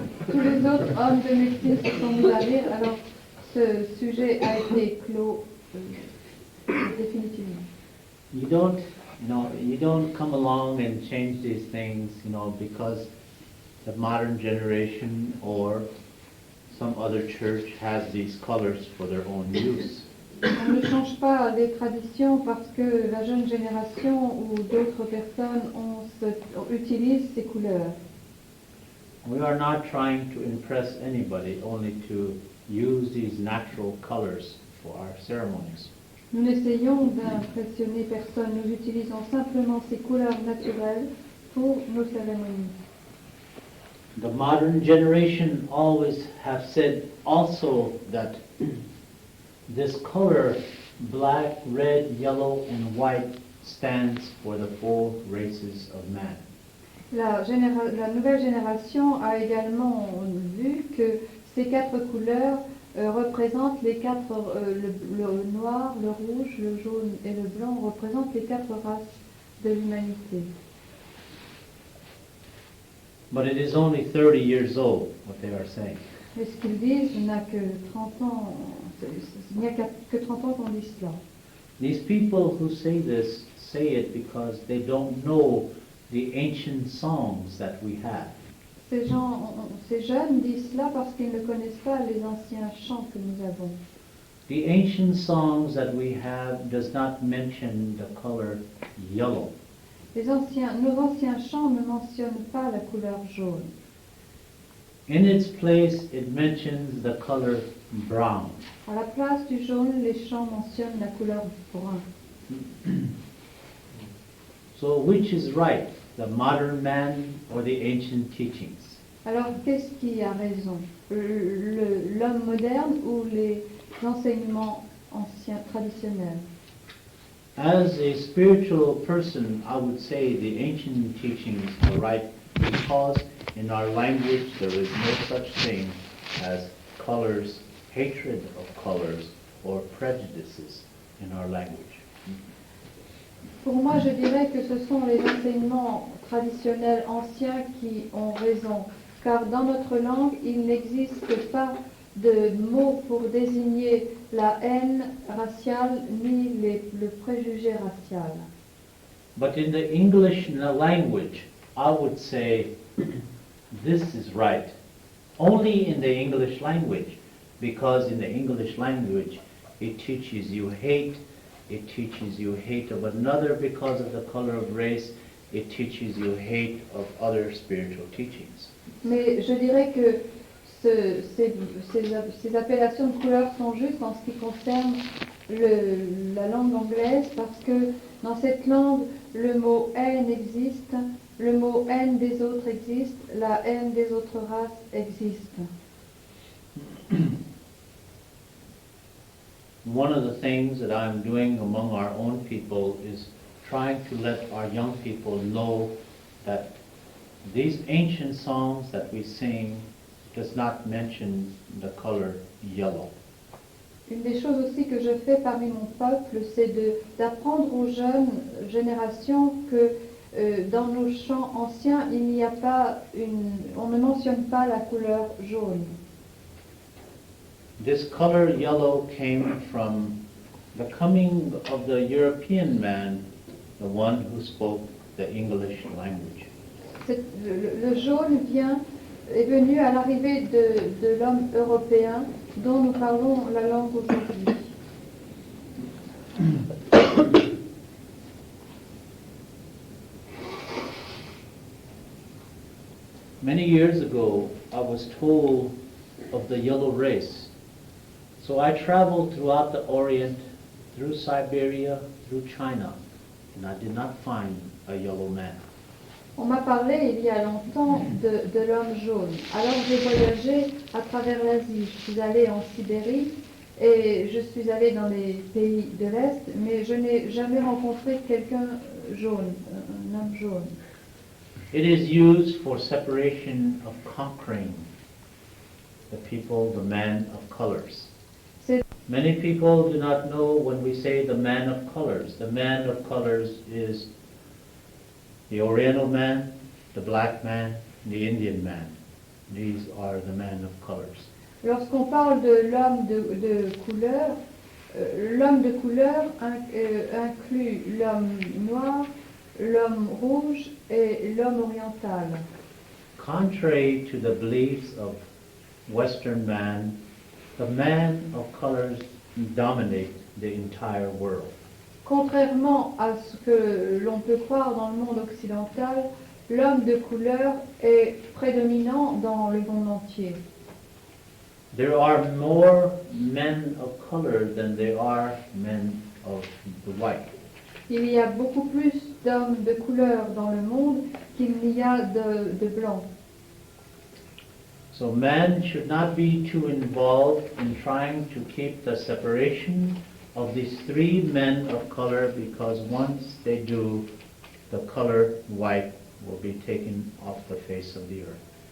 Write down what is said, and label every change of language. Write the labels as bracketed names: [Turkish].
[French] Tous les autres hommes de médecine se sont mis à rire, alors ce sujet a été clos définitivement. [English] You don't come along and change these things, because the modern generation or some other church has these colors for their own use. [French] On ne change pas les traditions parce que la jeune génération ou d'autres personnes utilisent ces couleurs. [English] We are not trying to impress anybody, only to use these natural colors for our ceremonies. [French] Nous n'essayons d'impressionner personne, nous utilisons simplement ces couleurs naturelles pour nos cérémonies. [English] The modern generation always have said also that this color, black, red, yellow, and white, stands for the 4 races of man. [French] La nouvelle génération a également vu que ces 4 couleurs représentent les 4, le noir, le rouge, le jaune et le blanc représentent les 4 races de l'humanité. [English] But it is only 30 years old, what they are saying. [French] Mais ce qu'ils disent n'a que 30 ans, il n'y a que 30 ans qu'on dit cela. [English] These people who say this say it because they don't know the ancient songs that we have. [French] Ces jeunes disent cela parce qu'ils ne connaissent pas les anciens chants que nous avons. [English] The ancient songs that we have does not mention the color yellow. [French] Nos anciens chants ne mentionnent pas la couleur jaune. [English] In its place, it mentions the color brown. [French] À la place du jaune, les chants mentionnent la couleur brun. [English] So which is right, the modern man or the ancient teachings? [French] Alors, qu'est-ce qui a raison? L'homme moderne ou les enseignements anciens, traditionnels? [English] As a spiritual person, I would say the ancient teachings are right because in our language there is no such thing as colors, hatred of colors, or prejudices in our language. [French] Pour moi, je dirais que ce sont les enseignements traditionnels anciens qui ont raison, car dans notre langue, il n'existe pas de mots pour désigner la haine raciale ni le préjugé racial. [English] But in the English language, I would say this is right. Only in the English language, because in the English language it teaches you hate. It teaches you hate of another because of the color of race. It teaches you hate of other spiritual teachings. [French] Mais je dirais que ces appellations de couleurs sont justes en ce qui concerne la langue anglaise, parce que dans cette langue, le mot haine existe, le mot haine des autres existe, la haine des autres races existe. [English] One of the things that I'm doing among our own people is trying to let our young people know that these ancient songs that we sing does not mention the color yellow. [French] Une des choses aussi que je fais parmi mon peuple, c'est d'apprendre aux jeunes générations que dans nos chants anciens, il n'y a pas on ne mentionne pas la couleur jaune. [English] This color yellow came from the coming of the European man, the one who spoke the English language. [French] Le jaune est venu à l'arrivée de l'homme européen dont nous parlons la langue aujourd'hui. [English] Many years ago, I was told of the yellow race. So I traveled throughout the Orient, through Siberia, through China, and I did not find a yellow man. [French] On m'a parlé il y a longtemps de l'homme jaune. Alors j'ai voyagé à travers l'Asie. Je suis allée en Sibérie et je suis allée dans les pays de l'Est, mais je n'ai jamais rencontré quelqu'un jaune, un homme jaune. [English] It is used for separation of conquering the people, the man of colors. Many people do not know when we say the man of colors. The man of colors is the Oriental man, the black man, the Indian man. These are the men of colors. [French] Lorsqu'on parle de l'homme de couleur, l'homme de couleur inclut l'homme noir, l'homme rouge et l'homme oriental. [English] Contrary to the beliefs of Western man, the man of colors dominate the entire world. [French] Contrairement à ce que l'on peut croire dans le monde occidental, l'homme de couleur est prédominant dans le monde entier. [English] There are more men of color than there are men of the white. [French] Il y a beaucoup plus d'hommes de couleur dans le monde qu'il n'y a de blancs. [English] So man should not be too involved in trying to keep the separation of these three men of color, because once they do, the color white will be taken off the face of the earth.